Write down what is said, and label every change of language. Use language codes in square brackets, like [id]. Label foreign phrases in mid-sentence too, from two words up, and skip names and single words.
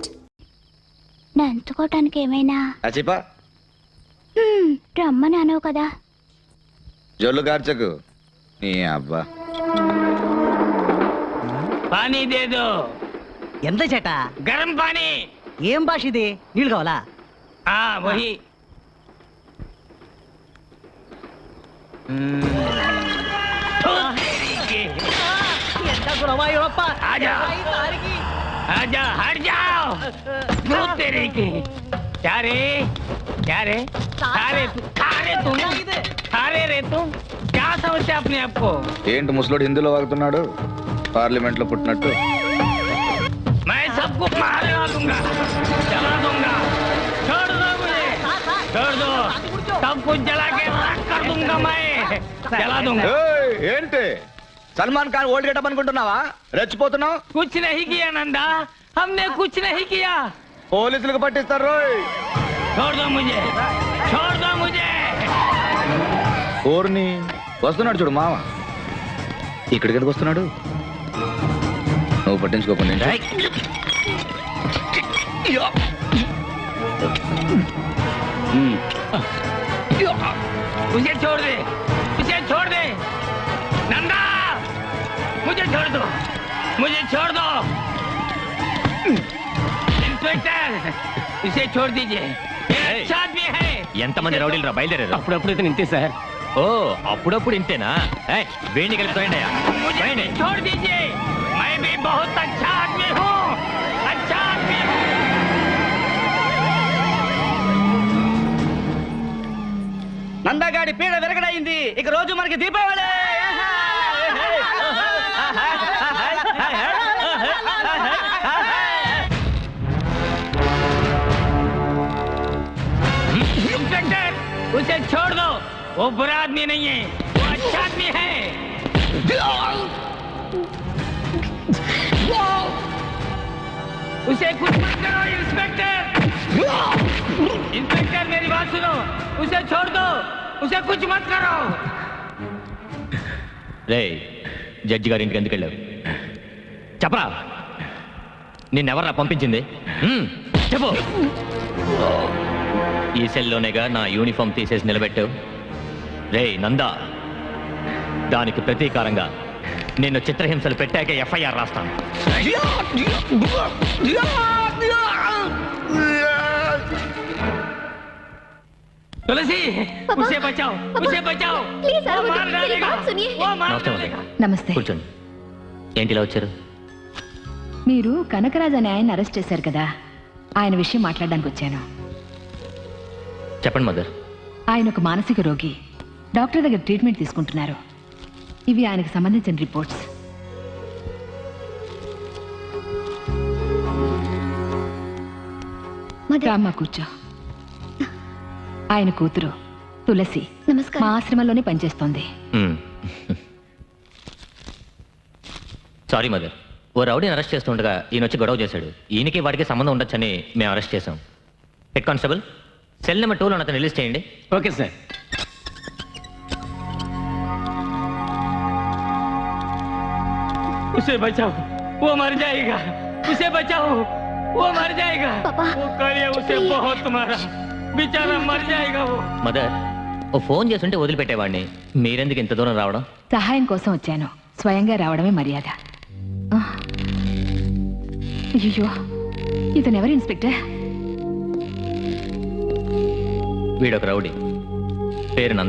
[te] నంచుకోవటానికి ఏమైనా రమ్మని అనవు కదా. జొల్లు కార్చకు నీ అబ్బా. [hi] पानी दे दो. [te] ఎంత చేట? [hi] गरम पानी. [te] ఏం భాష ఇది? నీళ్ళు కావాలా? వహి. [hi] आजा आजा हट जाओ। तेरे की क्या रे खारे रे तुम क्या समझते अपने आप को? [te] ఏంటి ముసలోడు హిందీలో వాగుతున్నాడు పార్లమెంట్ లో పుట్టినట్టు. [hi] मैं सबको मार दूंगा, जला दूंगा। छोड़ दो मुझे, छोड़ दो। सब कुछ जला के राख कर दूंगा, मैं जला दूंगा। [te] ఏంటి సల్మాన్ ఖాన్ [en] old getup [te] అనుకుంటున్నావా? రెచ్చిపోతున్నావు. [hi] कुछ नहीं किया नंदा, हमने कुछ नहीं किया। [te] పోలీసులకు పట్టిస్తారు రోయ్. [hi] छोड़ दो मुझे, छोड़ दो मुझे। [te] ఓర్ని వస్తున్నాడు చూడు మామ. ఇక్కడికి ఎందుకు వస్తున్నాడు? నువ్వు పట్టించుకోకుండా [hi] मुझे छोड़ दे, मुझे छोड़ दे नंदा, मुझे छोड़ दो, मुझे छोड़ दो। इंस्पेक्टर इसे छोड़ दीजिए, अच्छा आदमी है। [te] ఎంతమంది రౌడీలు రా బయలుదేరారు? అప్పుడప్పుడు అయితే ఇంతే సార్. ఓ అప్పుడప్పుడు ఇంతేనా? వేణి కలిపి [hi] मुझे छोड़ दीजिए, मैं भी बहुत अच्छा आदमी हूँ, अच्छा आदमी हूँ। [te] నందగాడి పీడ విరగడైంది. ఇక రోజు మనకి దీపావళి. [hi] इंस्पेक्टर उसे छोड़ दो, वो बुरा आदमी नहीं है, वो अच्छा आदमी है। उसे कुछ मत करो इंस्पेक्टर, इंस्पेक्टर मेरी बात सुनो, उसे छोड़ दो, उसे कुछ मत करो। [te] రే జడ్జి గారి ఇంటికి ఎందుకు వెళ్ళావు? చెప్పరా, నిన్నెవర్రా పంపించింది? చెప్పు. ఈ సెల్లోనేగా నా యూనిఫామ్ తీసేసి నిలబెట్టావు. రే నందా, దానికి ప్రతీకారంగా నిన్ను చిత్రహింసలు పెట్టాక ఎఫ్ఐఆర్ రాస్తాను. [hi] तुलसी उसे बचाओ, उसे बचाओ, वो मार डालेगा, वो मार डालेगा। [te] నమస్తే. కూర్చోండి. ఏంటి ఇలా వచ్చారు? మీరు కనకరాజ్ అనే ఆయన అరెస్ట్ చేశారు కదా, ఆయన విషయం మాట్లాడడానికి వచ్చాను. చెప్పండి మదర్. ఆయన ఒక మానసిక రోగి, డాక్టర్ దగ్గర ట్రీట్మెంట్ తీసుకుంటున్నారు. ఇవి ఆయనకు సంబంధించిన రిపోర్ట్స్. రామ్మ కూర్చో. ఆయన కూతురు తులసి మా ఆశ్రమంలోనే పనిచేస్తోంది. [en] sorry mother, [te] ఓ రౌడీని అరెస్ట్ చేస్తుండగా ఈయన వచ్చి గొడవ చేశాడు. ఈయనకి వాడికి సంబంధం ఉండొచ్చని మేము అరెస్ట్ చేశాం. [en] head constable, cell number [te] 2లో అతను రిలీజ్ చేయండి. [hi] ओके सर। उसे बचाओ, वो मर जाएगा, उसे बचाओ, वो मर जाएगा। वो कालिया उसे बहुत मारा, बेचारा मर जाएगा वो। [te] మదర్, ఓ ఫోన్ చేస్తుంటే వదిలిపెట్టేవాడిని, మీరెందుకు ఇంత దూరం రావడం? సహాయం కోసం వచ్చాను, స్వయంగా రావడమే మర్యాద. అయ్యో, ఇతనెవరు ఇన్స్పెక్టర్? వీడొక రౌడీ, పేరు నంద.